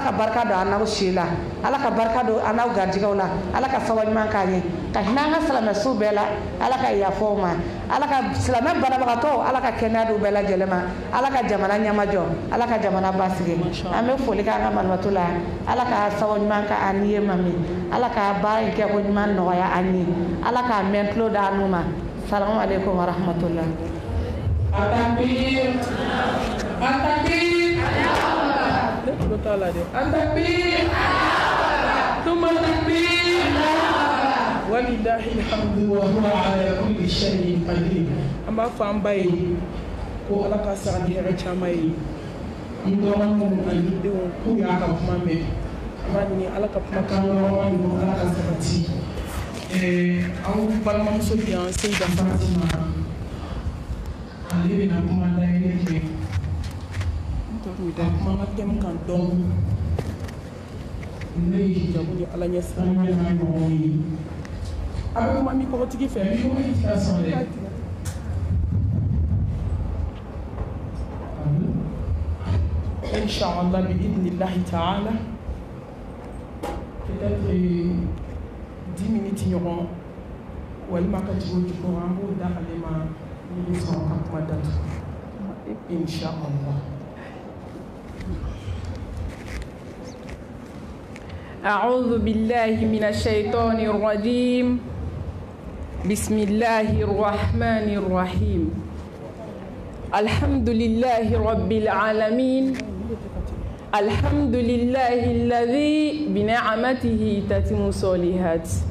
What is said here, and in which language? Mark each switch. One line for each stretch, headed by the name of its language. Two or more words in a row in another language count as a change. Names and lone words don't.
Bambara: ka barika don an n'aw si la ala ka barika don an n'aw garijɛgɛw la ala ka sababu ɲuman k'an ye ka hinɛ an ka silamɛsiw bɛɛ la ala ka yafa o ma ala ka silamɛ banabagatɔw ala ka kɛnɛya d'u bɛɛ lajɛlen ma ala ka jamana ɲɛmajɔ ala ka jamana basigi an bɛ foli kɛ an ka malimatu la ala ka sababu ɲuman k'an ye mami ala ka baara in kɛ ko ɲuman nɔgɔya an ye ala k'a mɛn tulo da an ma
Arabic: السلام عليكم ورحمة الله التكبير التكبير التكبير ثم التكبير ولله الحمد وهو على كل شيء قدير.
Bambara: An b'a fɔ an ba ye ko ala ka sara ni hɛrɛ caman ye n dɔgɔninw ani denw k'u y'a ka kuma mɛn an b'a ɲini ala ka kumakan ɲɔgɔn ninnu ala ka sabati aw balimamuso bi yan Seyida Fatima ale bɛna kuma layɛlɛ kɛ ka kuma ka tɛmɛ kan dɔn ne ye jago ni ala ɲɛ siran ɲɛ na ɲɔgɔn ye a bɛ kuma min kɔgɔtigi fɛ min kɔgɔtigi tɛ sɔn dɛ
Arabic: إن شاء الله بإذن الله تعالى
French: peut-être 10 minutes
Bambara: ɲɔgɔn walima ka jigo jigo an b'o da ale ma ni bɛ sɔn ka kuma datu
Arabic: إن شاء الله. أعوذ بالله من الشيطان الرجيم بسم الله الرحمن الرحيم الحمد لله رب العالمين الحمد لله الذي بنعمته تتم الصالحات